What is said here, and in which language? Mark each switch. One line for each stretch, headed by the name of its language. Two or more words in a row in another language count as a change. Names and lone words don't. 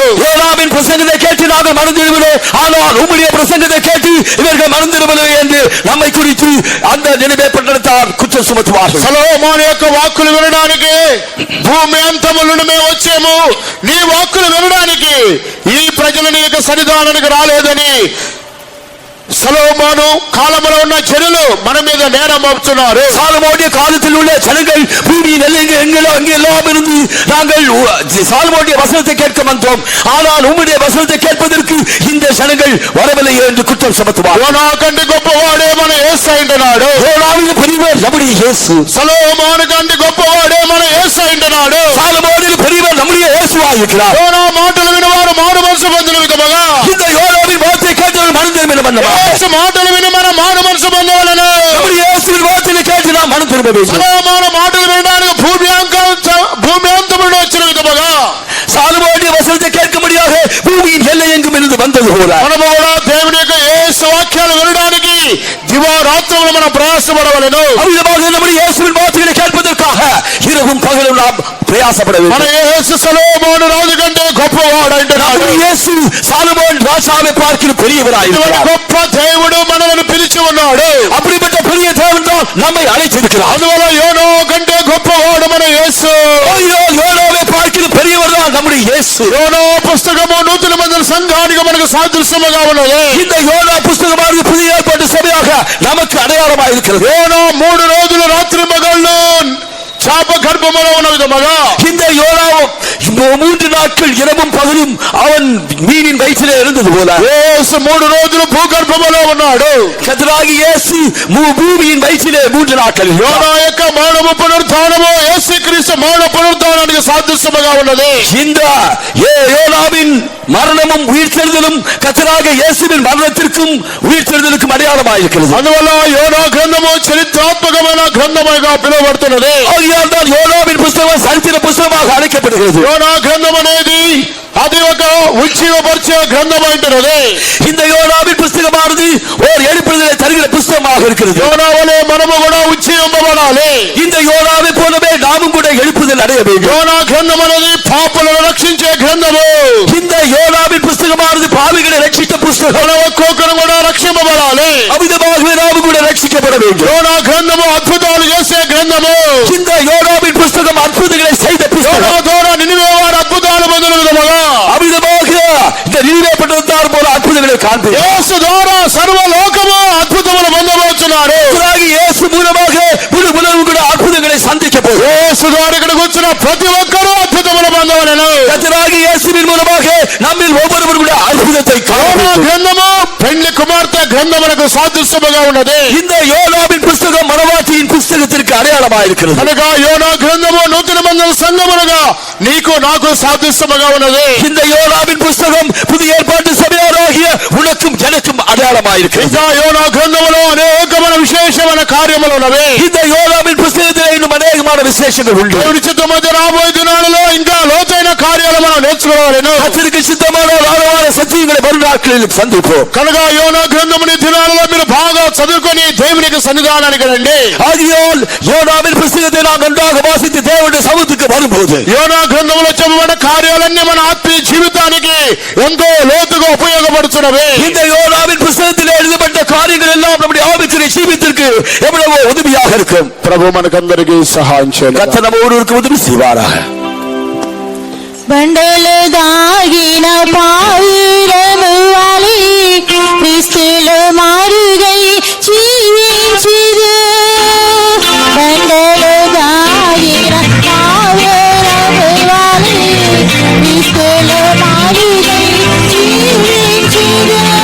Tamil: யோனாவின் பிரசங்கத்தை கேட்டு நாங்கள் மறந்துவிடுவோம், ஆனால் உம்முடைய பிரசங்கத்தை கேட்டு இவர்கள் மறந்துவிடுவோம் என்று நம்மை குறித்து அந்த நினைவே பட்டணத்தார் குற்றம் சுமத்துவார்கள்.
Telugu: సొలొమోను యొక్క వాక్కులు వినడానికి భూమి అంతము నుండి మేము వచ్చాము, నీ వాక్కులు వినడానికి ఈ ప్రజలు నీ యొక్క సన్నిధానానికి రాలేదని సొలొమోను కాలంలో ఉన్న జనులు మన మీద నేరం మోపుతున్నారు.
Tamil: சாலமோனுடைய காலத்தில் உள்ள ஜனங்கள் பூமியின் எங்கெல்லாம் இருந்து நாங்கள் சாலமோனுடைய வசனத்தை கேட்க வந்தோம், ஆனால் உம்முடைய வசனத்தை கேட்பதற்கு இந்த ஜனங்கள் வரவில்லை என்று குற்றம் சுமத்துவார்.
Telugu: యోనా కంటే గొప్పవాడే మన యేసు అంటున్నాడు.
Tamil: யோனாவின் பெரியவர் நம்முடைய இயேசு.
Telugu: సొలొమోను కంటే గొప్పవాడే మన యేసు అంటున్నాడు.
Tamil: சாலமோனில் பெரியவர் நம்முடைய இயேசுவாய் இருக்கிறார்.
Telugu: యోనా మాటలు వినవారు మారు మనసు పొందిన విధముగా
Tamil: இந்த யோனாவின் வார்த்தை கேட்டவர் மனம் திரும்ப வேண்டும்.
Telugu: యేసు మాటలు విని మన మారు మనసు పొందవలెను.
Tamil: நம்முடைய இயேசுவின் வார்த்தையை கேட்டு நாம் மனம் திரும்ப வேண்டும்.
Telugu: సొలొమోను మాటలు వినడానికి భూమి అంతము నుండి వచ్చిన విధముగా
Tamil: சாலமோனுடைய வசனத்தை கேட்கும்படியாக பூமியின் எல்லை எங்கும் இருந்து வந்தது போல
Telugu: మనము కూడా దేవుని యొక్క యేసు వాక్యాలు వినడానికి దివారాత్రములు మనం ప్రయాసపడవలెను.
Tamil: அவ்விதமாக நம்முடைய இயேசுவின் வார்த்தைகளை கேட்பதற்காக இரவும் பகலும் நாம் பிரயாசப்பட మన வேண்டும்.
Telugu: యేసు సొలొమోను రాజు కంటే గొప్పవాడు అంటున్నాడు.
Tamil: நம்முடைய இயேசு சாலமோன் ராஜாவை பார்க்கிற பெரியவராய் ఇటువంటి இருக்கிறார்.
Telugu: గొప్ప దేవుడు మనల్ని పిలిచి ఉన్నాడు.
Tamil: அப்படிப்பட்ட பெரிய தேவன் தான் நம்மை அழைத்திருக்கிறார்.
Telugu: అందువల్ల యోనా కంటే గొప్పవాడు మన యేసు.
Tamil: யோனாவை பார்க்கிற பெரியவர் தான் நம்முடைய இயேசு.
Telugu: యోనా పుస్తకము నూతన నిబంధన సంఘానికి మనకు సాదృశ్యముగా ఉన్నది.
Tamil: இந்த யோனா புஸ்தகமானது புதிய ஏற்பாட்டு சபையாக நமக்கு அடையாளமாக இருக்கிறது.
Telugu: యోనా 3 రోజులు రాత్రి పగళ్ళు చాప గర్భములో ఉన్న విధముగా
Tamil: இந்த 3 நாட்கள் இரவும் பகலும் அவன் மீனின் வயிற்றிலே இருந்தது போல
Telugu: యేసు 3 రోజులు భూగర్భములో ఉన్నాడు.
Tamil: கர்த்தராகிய இயேசு பூமியின் வயிற்றிலே 3 நாட்கள்
Telugu: యోనా యొక్క మరణము పునరుత్థానము యేసుక్రీస్తు మరణ పునరుత్థానానికి సాదృశ్యముగా ఉన్నది.
Tamil: இந்த யோனாவின் மரணமும் உயிர்த்தெழுதலும் கர்த்தராகிய இயேசுவின் மரணத்திற்கும் உயிர்த்தெழுதலுக்கும் அடையாளமாக இருக்கிறது.
Telugu: అందువల్ల యోనా గ్రంథము చరిత్రాత్మకమైన గ్రంథముగా పిలువబడుతున్నది.
Tamil: ஆகையால் தான் யோனாவின் புத்தகம் சரித்திர புத்தகமாக அழைக்கப்படுகிறது.
Telugu: యోనా గ్రంథం అనేది అది ఒక ఉజ్జీవపరిచే గ్రంథం అంటున్నది.
Tamil: இந்த யோனாவின் புத்தகமானது ஒரு எழுப்புதலை தருகிற புத்தகமாக இருக்கிறது.
Telugu: యోనా వలె మనము కూడా ఉజ్జీవింపబడాలి.
Tamil: இந்த யோனாவை போலவே நாமும் கூட எழுப்புதல் அடைய வேண்டும்.
Telugu: యోనా గ్రంథం అనేది పాపులను రక్షించే గ్రంథము.
Tamil: இந்த யோனாவின் புத்தகமானது பாவிகளை ரட்சித்த புத்தகம்.
Telugu: మన ఒక్కొక్కరు కూడా రక్షింపబడాలి.
Tamil: அவ்விதமாகவே நாமும் கூட ரட்சிக்கப்பட வேண்டும்.
Telugu: యోనా గ్రంథము అద్భుతాలు చేసే గ్రంథము.
Tamil: இந்த யோனாவின் புத்தகம் அற்புதங்களை செய்த యోనా புத்தகம்.
Telugu: ద్వారా నినివే వారు అద్భుతాలు పొందిన విధముగా
Tamil: அவ்விதமாக இந்த நினிவே பட்டணத்தார் போல அற்புதங்களை காண்போம்.
Telugu: యేసు ద్వారా సర్వలోకము అద్భుతములు పొందబోతున్నారు.
Tamil: இயேசு மூலமாக முழு உலகம் கூட அற்புதங்களை சந்திக்க போகும்.
Telugu: యేసు ద్వారా ఇక్కడికి వచ్చిన ప్రతి ఒక్కరూ అద్భుతములు పొందవలెను.
Tamil: கர்த்தராகிய இயேசுவின் மூலமாக நம்மில் ஒவ்வொருவரும் கூட அற்புதத்தை యోనా காண
Telugu: గ్రంథము పెళ్లి కుమార్తె గ్రంథములకు సాదృశ్యముగా ఉన్నది.
Tamil: இந்த யோனாவின் புத்தகம் மனவாட்டியின் புத்தகத்திற்கு அடையாளமாக இருக்கிறது.
Telugu: కనుక యోనా గ్రంథము నూతన బంధన సంఘములుగా నీకు నాకు సాదృశ్యముగా ఉన్నది.
Tamil: இந்த யோனாவின் புத்தகம் புதிய ஏற்பாட்டு சபையாராகிய உனக்கும் எனக்கும் அடையாளமாக இருக்கிறது.
Telugu: ఇంకా యోనా గ్రంథములో అనేకమైన విశేషమైన కార్యములు ఉన్నవి.
Tamil: இந்த யோனாவின் புத்தகத்தில் இன்னும் அநேகமான விசேஷங்கள் உண்டு.
Telugu: దేవుడి చిత్తము మధ్య రాబోయే దినాలలో ఇంకా లోతైన కార్యాలు మనం నేర్చుకోవాలను.
Tamil: கர்த்தருக்கு சித்தமான ஆழமான சத்தியங்களை வரும் நாட்களில் சந்திப்போம்.
Telugu: కనుక యోనా గ్రంథముని దినాలలో మీరు బాగా చదువుకొని దేవునికి సన్నిధానానికి రండి.
Tamil: ஆகையால் யோனாவின் புத்தகத்தை நாம் நன்றாக வாசித்து தேவனுடைய சமூகத்துக்கு வரும்போது
Telugu: యోనా గ్రంథములో చెప్పబడిన కార్యాలన్నీ మన ఆత్మీయ జీవితానికి ఎంతో లోతుగా ఉపయోగపడుతున్నవి.
Tamil: இந்த யோனாவின் புத்தகத்தில் எழுதப்பட்ட காரியங்கள் எல்லாம் நம்முடைய ஆவிக்குரிய ஜீவித்திற்கு எவ்வளவோ உதவியாக இருக்கும்.
Telugu: ప్రభు మనకందరికీ సహాయం చేయాలి.
Tamil: கர்த்தர் நம்ம ஒருவருக்கு உதவி செய்வாராக.
Telugu: బండలు దాగిన పావురము వలె క్రీస్తులో మారుగై జీవించిరు. బండలు దాగిన పావురము వలె క్రీస్తులో మారుగై జీవించిరు.